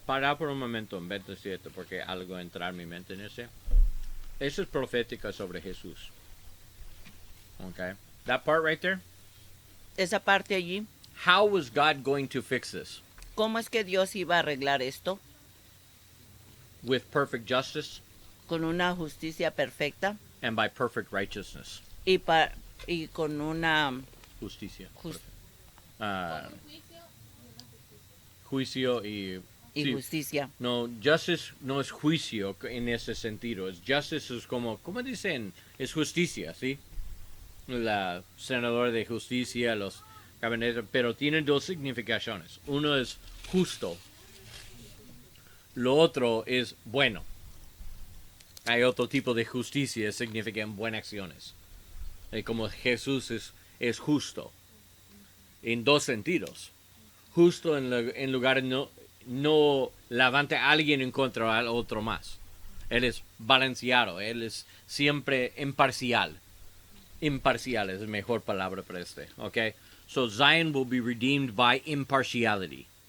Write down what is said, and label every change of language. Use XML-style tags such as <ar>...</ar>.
<es>Para por un momento en 27, porque algo entra en mi mente en ese. Eso es profética sobre Jesús.</es> <en>Okay. That part right there.</en> <es>Esa parte allí,</es> <en>How was God going to fix this?</en> <es>¿cómo es que Dios iba a arreglar esto?</es> <en>With perfect justice</en> <es>Con una justicia perfecta</es> <en>and by perfect righteousness.</en> <es>y con una Justicia. Jus- Ah, Un juicio y una justicia. juicio y... sí. justicia. No, justice no es juicio en ese sentido. Justice es como dicen? Es justicia, ¿sí? La senadora de justicia, los cabinetes, pero tiene dos significaciones. Uno es justo. Lo otro es bueno. Hay otro tipo de justicia, significan buenas acciones. Como Jesús es justo. En dos sentidos. Justo en lugar de no levanta a alguien en contra al otro más. Él es balanceado, él es siempre imparcial. Imparcial es la mejor palabra para este, okay?</es> <en>So Zion will be redeemed by impartiality.</en>